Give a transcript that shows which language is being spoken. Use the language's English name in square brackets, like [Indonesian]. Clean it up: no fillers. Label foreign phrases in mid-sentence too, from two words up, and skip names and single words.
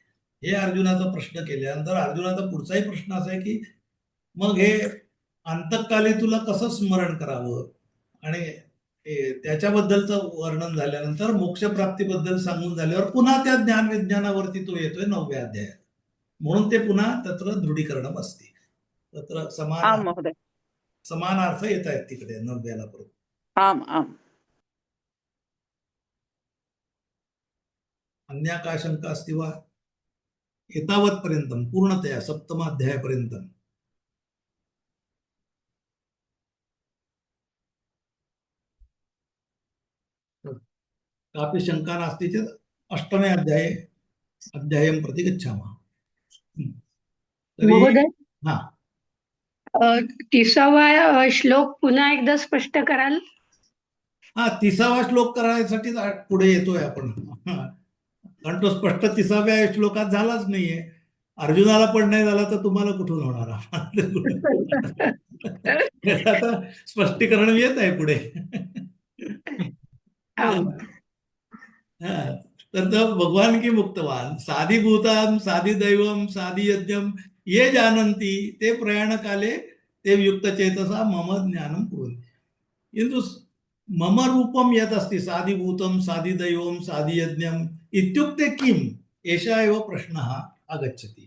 [Marathi] हे अर्जुनाचा प्रश्न केल्यानंतर अर्जुनाचा पुढचाही प्रश्न असा आहे की मग हे अंतकाली तुला कसं स्मरण करावं, आणि त्याच्याबद्दलचं वर्णन झाल्यानंतर मोक्षप्राप्तीबद्दल सांगून झाल्यावर पुन्हा त्या ज्ञान विज्ञानावरती तो येतोय 9व्या अध्यायात. म्हणून ते पुन्हा [Sanskrit] तत्र दृढीकरणम [Marathi] असते. तत्र समान अर्थ येत आहेत तिकडे 9व्याला परत. [Sanskrit] आम आम. अन्या काय शंका असती वा? एतावत्पर्यंत पूर्णतया सप्तमाध्यायापर्यंत. कापि शंका नास्ति चेत् अष्टमे अध्यायं प्रति गच्छामः. महोदय, [Marathi] हा, 30वा श्लोक पुन्हा एकदा स्पष्ट कराल? 30वा श्लोक करायसाठी पुढे येतोय आपण, कारण तो स्पष्ट 30व्या श्लोकात झालाच नाहीये. अर्जुनाला पण नाही झाला तर तुम्हाला कुठून होणार? आता स्पष्टीकरण येत आहे पुढे. [Sanskrit] तर भगवान की मुक्तवान साधिभूतां साधिदैवं साधियज्ञं ये जानन्ति ते प्रयाणकाले ते युक्तचेतसा मम ज्ञानं कुर्वन्ति। किन्तु मम रूपं यत् अस्ति साधिभूतं साधिदैवं साधियज्ञम् इत्युक्ते किम् एषः एव प्रश्नः आगच्छति।